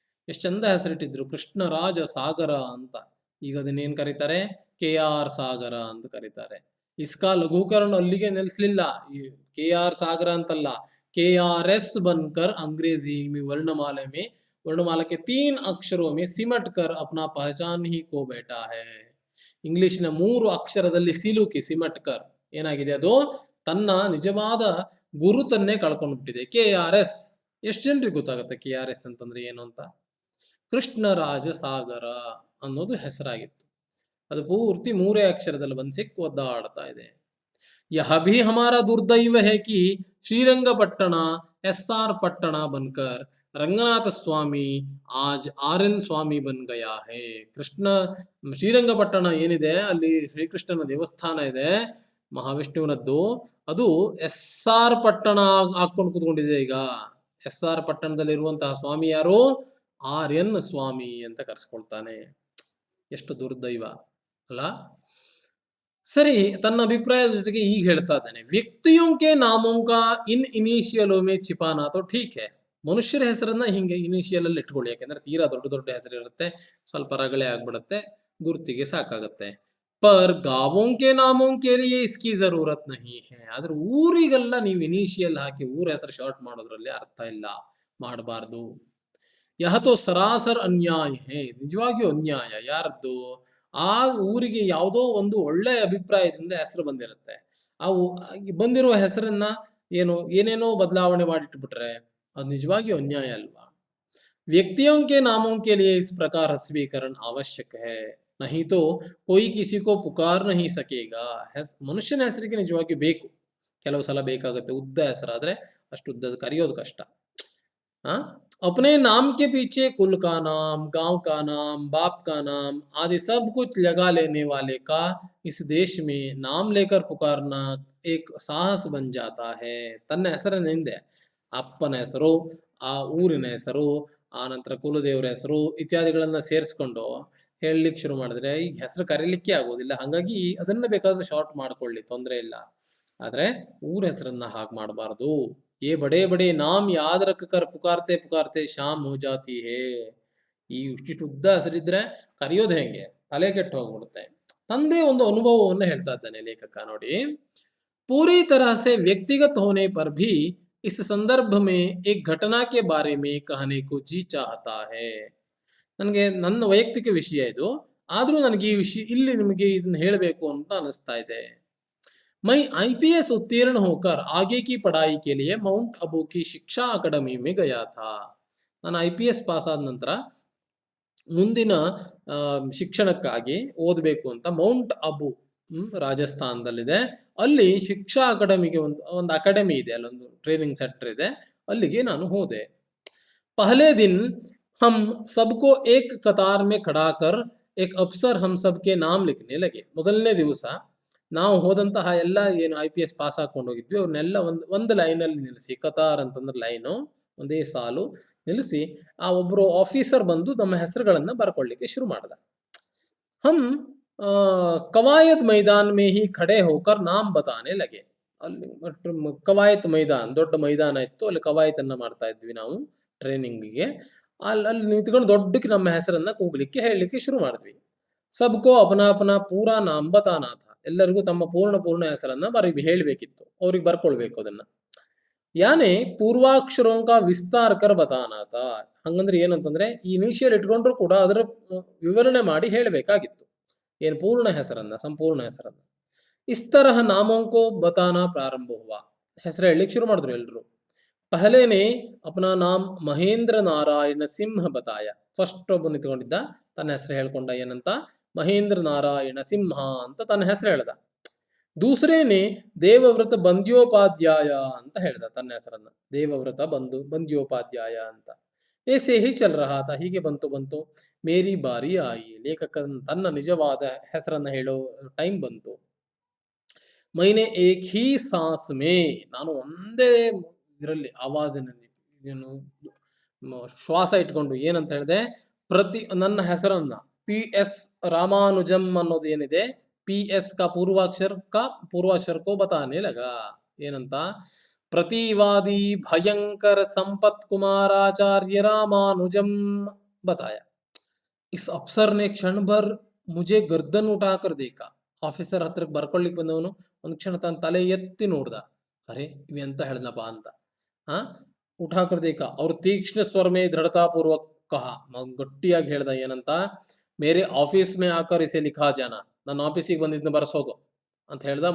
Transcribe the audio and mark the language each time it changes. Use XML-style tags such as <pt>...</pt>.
<kn>ಎಷ್ಟು ಚಂದ ಹೆಸರಿಟ್ಟಿದ್ರು ಕೃಷ್ಣರಾಜ ಸಾಗರ ಅಂತ. ಈಗ ಅದನ್ನೇನ್ ಕರೀತಾರೆ KR ಸಾಗರ ಅಂತ ಕರೀತಾರೆ.</kn> <hi>ಇಸ್ಕಾ ಲಘುಕರಣ</hi> <kn>ಅಲ್ಲಿಗೆ ನಿಲ್ಲಿಸಲಿಲ್ಲ. KR ಸಾಗರ ಅಂತಲ್ಲ</kn> <hi>KRS बनकर अंग्रेजी में वर्णमाला के 3 अक्षरों में सिमट कर अपना पहचान ही खो बैठा है.</hi> <kn>ಇಂಗ್ಲಿಷ್ನ 3 ಅಕ್ಷರದಲ್ಲಿ ಸಿಮಟ್ಕರ್ ಏನಾಗಿದೆ ಅದು ತನ್ನ ನಿಜವಾದ ಗುರುತನ್ನೇ ಕಳ್ಕೊಂಡು ಬಿಟ್ಟಿದೆ. KRS ಎಷ್ಟು ಜನರಿಗೆ ಗೊತ್ತಾಗುತ್ತೆ KRS ಅಂತಂದ್ರೆ ಏನು ಅಂತ. ಕೃಷ್ಣರಾಜ ಸಾಗರ ಅನ್ನೋದು ಹೆಸರಾಗಿತ್ತು. ಅದು ಪೂರ್ತಿ ಮೂರೇ ಅಕ್ಷರದಲ್ಲಿ ಬಂದು ಸಿಕ್ಕು ಒದ್ದಾಡ್ತಾ ಇದೆ.</kn> <hi>यह भी हमारा दुर्दैव है कि श्रीरंगपट्टना SR पट्टना बनकर रंगनाथ स्वामी आज RN स्वामी बन गया है.</hi> <kn>ಕೃಷ್ಣ ಶ್ರೀರಂಗಪಟ್ಟಣ ಏನಿದೆ ಅಲ್ಲಿ ಶ್ರೀಕೃಷ್ಣನ ದೇವಸ್ಥಾನ ಇದೆ ಮಹಾವಿಷ್ಣುವಿನದ್ದು, ಅದು SR ಪಟ್ಟಣ ಹಾಕೊಂಡು ಕೂತ್ಕೊಂಡಿದೆ ಈಗ. SR ಪಟ್ಟಣದಲ್ಲಿರುವಂತಹ ಸ್ವಾಮಿ ಯಾರು? RN ಸ್ವಾಮಿ ಅಂತ ಕರೆಸ್ಕೊಳ್ತಾನೆ. ಎಷ್ಟು ದುರ್ದೈವ ಅಲ್ಲ. सरी तन्न अभिप्राय जೊತೆಗೆ ಈಗ ಹೇಳ್ತಾ ಇದ್ದಾನೆ,</kn> <hi>ವ್ಯಕ್ತಿयों के नामों का इन इनिशियलों में छिपाना तो ठीक है.</hi> <kn>ಮನುಷ್ಯರ ಹೆಸರನ್ನ ಹಿಂಗೆ ಇನಿಷಿಯಲ್ ಅಲ್ಲಿ ಇಟ್ಕೊಳ್ಳಿ, ಯಾಕಂದ್ರೆ ತೀರಾ ದೊಡ್ಡ ದೊಡ್ಡ ಹೆಸರು ಇರುತ್ತೆ, ಸ್ವಲ್ಪ ರಗಳೆ ಆಗ್ಬಿಡುತ್ತೆ, ಗುರ್ತಿಗೆ ಸಾಕಾಗುತ್ತೆ.</kn> <hi>ಪರ್ गांवों के नामों के लिए इसकी जरूरत नहीं है.</hi> <kn>ಆದ್ರೆ ಊರಿಗೆಲ್ಲ ನೀವು ಇನಿಷಿಯಲ್ ಹಾಕಿ ಊರ ಹೆಸರು ಶಾರ್ಟ್ ಮಾಡೋದ್ರಲ್ಲಿ ಅರ್ಥ ಇಲ್ಲ, ಮಾಡಬಾರ್ದು.</kn> <hi>यह तो सरासर अन्याय है.</hi> <kn>ನಿಜವಾಗಿಯೂ ಅನ್ಯಾಯ. ಯಾರದ್ದು? ಆ ಊರಿಗೆ ಯಾವುದೋ ಒಂದು ಒಳ್ಳೆ ಅಭಿಪ್ರಾಯದಿಂದ ಹೆಸರು ಬಂದಿರುತ್ತೆ, ಆ ಬಂದಿರುವ ಹೆಸರನ್ನ ಏನೇನೋ ಬದಲಾವಣೆ ಮಾಡಿಟ್ಬಿಟ್ರೆ ಅದು ನಿಜವಾಗಿಯೂ ಅನ್ಯಾಯ ಅಲ್ವಾ.</kn> <hi>व्यक्तियों के नामों के लिए इस प्रकार हस्वीकरण आवश्यक है, नहीं तो कोई किसी को पुकार नहीं सकेगा.</hi> <kn>ಮನುಷ್ಯನ ಹೆಸರಿಗೆ ನಿಜವಾಗಿಯೂ ಬೇಕು, ಕೆಲವು ಸಲ ಬೇಕಾಗುತ್ತೆ. ಉದ್ದ ಹೆಸರಾದ್ರೆ ಅಷ್ಟು ಉದ್ದ ಕರೆಯೋದು ಕಷ್ಟ.</kn> <hi>अपने नाम के पीछे कुल का नाम, गांव का नाम, बाप का नाम आदि सब कुछ लगा लेने वाले का इस देश में नाम लेकर पुकारना एक साहस बन जाता है.</hi> <kn>ತನ್ನ ಹೆಸರಿನ ಹಿಂದೆ ಅಪ್ಪನ ಹೆಸರು, ಆ ಊರಿನ ಹೆಸರು, ಆ ನಂತರ ಕುಲದೇವರ ಹೆಸರು ಇತ್ಯಾದಿಗಳನ್ನ ಸೇರಿಸ್ಕೊಂಡು ಹೇಳಲಿಕ್ಕೆ ಶುರು ಮಾಡಿದ್ರೆ ಈ ಹೆಸರು ಕರೀಲಿಕ್ಕೆ ಆಗೋದಿಲ್ಲ. ಹಾಗಾಗಿ ಅದನ್ನ ಬೇಕಾದ್ರೆ ಶಾರ್ಟ್ ಮಾಡ್ಕೊಳ್ಳಿ, ತೊಂದರೆ ಇಲ್ಲ. ಆದ್ರೆ ಊರ ಹೆಸರನ್ನ ಹಾಗೆ ಮಾಡಬಾರದು.</kn> <hi>ये बड़े बड़े नाम याद रख कर पुकारते पुकारते शाम हो जाती है.</hi> <kn>ಈ ಇಷ್ಟು ಉದ್ದ ಹೆಸರಿದ್ರೆ ಕರೆಯೋದು ಹೆಂಗೆ, ತಲೆ ಕೆಟ್ಟು ಹೋಗ್ಬಿಡುತ್ತೆ. ತಂದೆ ಒಂದು ಅನುಭವವನ್ನು ಹೇಳ್ತಾ ಇದ್ದಾನೆ ಲೇಖಕ ನೋಡಿ.</kn> <hi>पूरी तरह से व्यक्तिगत होने पर भी इस संदर्भ में एक घटना के बारे में कहने को जी चाहता है.</hi> <kn>ನನಗೆ ನನ್ನ ವೈಯಕ್ತಿಕ ವಿಷಯ ಇದು, ಆದ್ರೂ ನನಗೆ ಈ ವಿಷಯ ಇಲ್ಲಿ ನಿಮಗೆ ಇದನ್ನ ಹೇಳಬೇಕು ಅಂತ ಅನಿಸ್ತಾ ಇದೆ.</kn> <hi>मैं IPS उत्तीर्ण होकर आगे की पढ़ाई के लिए माउंट अबू की शिक्षा अकादमी में गया था.</hi> <kn>ನಾನು IPS ಪಾಸ್ ಆದ ನಂತರ ಮುಂದಿನ ಶಿಕ್ಷಣಕ್ಕಾಗಿ ಓದಬೇಕು ಅಂತ ಮೌಂಟ್ ಅಬು ರಾಜಸ್ಥಾನದಲ್ಲಿದೆ, ಅಲ್ಲಿ ಶಿಕ್ಷಾ ಅಕಾಡೆಮಿಗೆ ಒಂದು ಅಕಾಡೆಮಿ ಇದೆ, ಅಲ್ಲೊಂದು ಟ್ರೈನಿಂಗ್ ಸೆಂಟರ್ ಇದೆ, ಅಲ್ಲಿಗೆ ನಾನು ಹೋದೆ.</kn> <hi>पहले दिन हम सबको एक कतार में खड़ा कर एक अफसर हम सबके नाम लिखने लगे.</hi> <kn>ಮೊದಲನೇ ದಿವಸ ನಾವು ಹೋದಂತಹ ಎಲ್ಲ ಏನು IPS ಪಾಸ್ ಹಾಕೊಂಡು ಹೋಗಿದ್ವಿ ಅವ್ರನ್ನೆಲ್ಲ ಒಂದು ಲೈನಲ್ಲಿ ನಿಲ್ಲಿಸಿ, ಕತಾರ್ ಅಂತಂದ್ರೆ ಲೈನು, ಒಂದೇ ಸಾಲು ನಿಲ್ಲಿಸಿ ಆ ಒಬ್ರು ಆಫೀಸರ್ ಬಂದು ನಮ್ಮ ಹೆಸರುಗಳನ್ನ ಬರ್ಕೊಳ್ಳಿಕ್ಕೆ ಶುರು ಮಾಡ್ದ.</kn> <hi>ಹಮ್ ಕವಾಯತ್ ಮೈದಾನ್ ಮೇ ಹಿ ಖಡೆ ಹೋಕರ್ ನಾಮ್ ಬತಾನೆ ಲಗೆ.</hi> <kn>ಅಲ್ಲಿ ಕವಾಯತ್ ಮೈದಾನ್, ದೊಡ್ಡ ಮೈದಾನ ಇತ್ತು, ಅಲ್ಲಿ ಕವಾಯತನ್ನ ಮಾಡ್ತಾ ಇದ್ವಿ ನಾವು ಟ್ರೈನಿಂಗ್ಗೆ. ಅಲ್ಲಿ ನಿಂತ್ಕೊಂಡು ದೊಡ್ಡಕ್ಕೆ ನಮ್ಮ ಹೆಸರನ್ನ ಕೂಗ್ಲಿಕ್ಕೆ ಹೇಳಲಿಕ್ಕೆ ಶುರು ಮಾಡಿದ್ವಿ.</kn> <hi>सबको अपना अपना पूरा नाम बताना था.</hi> <kn>ಎಲ್ಲರಿಗೂ ತಮ್ಮ ಪೂರ್ಣ ಹೆಸರನ್ನ ಹೇಳಬೇಕಿತ್ತು, ಅವ್ರಿಗೆ ಬರ್ಕೊಳ್ಬೇಕು ಅದನ್ನ.</kn> <hi>ಯಾನೆ ಪೂರ್ವಾಕ್ಷರೋं का विस्तार कर बताना था.</hi> <kn>ಹಂಗಂದ್ರೆ ಏನಂತಂದ್ರೆ ಈ ಇನಿಷಿಯಲ್ ಇಟ್ಕೊಂಡ್ರು ಕೂಡ ಅದರ ವಿವರಣೆ ಮಾಡಿ ಹೇಳಬೇಕಾಗಿತ್ತು, ಏನು ಪೂರ್ಣ ಹೆಸರನ್ನ, ಸಂಪೂರ್ಣ ಹೆಸರನ್ನ.</kn> <hi>इस तरह नामों को बताना प्रारंभ हुआ.</hi> <kn>ಹೆಸರು ಹೇಳಲಿಕ್ಕೆ ಶುರು ಮಾಡಿದ್ರು ಎಲ್ರು.</kn> <hi>पहले ने अपना नाम महेंद्र नारायण सिंह बताया.</hi> <kn>ಫಸ್ಟ್ ಒಬ್ಬ ನಿಂತ್ಕೊಂಡಿದ್ದ, ತನ್ನ ಹೆಸರು ಹೇಳ್ಕೊಂಡ, ಏನಂತ? ಮಹೇಂದ್ರ ನಾರಾಯಣ ಸಿಂಹ ಅಂತ ತನ್ನ ಹೆಸರು ಹೇಳ್ದ.</kn> <hi>ದೂಸರೇನೆ</hi> <kn>ದೇವವ್ರತ ಬಂದ್ಯೋಪಾಧ್ಯಾಯ ಅಂತ ಹೇಳ್ದ ತನ್ನ ಹೆಸರನ್ನ, ದೇವವ್ರತ ಬಂದ್ಯೋಪಾಧ್ಯಾಯ ಅಂತ.</kn> <hi>ಏಸೆ ಹಿ ಚಲ್ ರಹಾ ತಾ,</hi> <kn>ಹೀಗೆ ಬಂತು.</kn> <hi>ಮೇರಿ ಬಾರಿ ಆಯಿ,</hi> <kn>ಲೇಖಕನ ತನ್ನ ನಿಜವಾದ ಹೆಸರನ್ನ ಹೇಳೋ ಟೈಮ್ ಬಂತು.</kn> <hi>ಮೈನೆ ಏಕ್ ಹಿ ಸಾಸ್ ಮೇ,</hi> <kn>ನಾನು ಒಂದೇ ಇದರಲ್ಲಿ ಆವಾಜಿನಲ್ಲಿ ಏನು ಶ್ವಾಸ ಇಟ್ಕೊಂಡು ಏನಂತ ಹೇಳಿದೆ, ನನ್ನ ಹೆಸರನ್ನ PS ರಾಮಾನುಜಂ ಅನ್ನೋದು ಏನಿದೆ,</kn> <hi>PS का पूर्वाक्षर को बताने लगा.</hi> <kn>ಏನಂತ?</kn> <hi>प्रतिवादी भयंकर संपत कुमाराचार्य रामानुजम बताया. इस अफसर ने क्षण भर मुझे गर्दन उठाकर देखा.</hi> <kn>ಆಫೀಸರ್ ಹತ್ರಕ್ಕೆ ಬರ್ಕೊಳ್ಳಿಕ್ ಬಂದವನು ಒಂದು ಕ್ಷಣ ತನ್ನ ತಲೆ ಎತ್ತಿ ನೋಡ್ದ. ಅರೆ ಇವ ಎಂತ ಹೇಳ್ದಪ್ಪ ಅಂತ.</kn> <hi>ಉಠಾಕರ್ ದೇಖ</hi> <kn>ಅವ್ರು</kn> <hi>ತೀಕ್ಷ್ಣ ಸ್ವರ ಮೇ ದೃಢತಾ ಪೂರ್ವಕ ಕಹ,</hi> <kn>ಗಟ್ಟಿಯಾಗಿ ಹೇಳ್ದ, ಏನಂತ?</kn> <hi>ಮೇರೆ ಆಫೀಸ್ ಮೇ ಆಕರ್ ಇಸೆ ಲಿಖಾ ಜಾನ,</hi> <kn>ನನ್ನ ಆಫೀಸಿಗೆ ಬಂದಿದ್ನ ಬರ್ಸೋಗು ಅಂತ ಹೇಳ್ದ.</kn>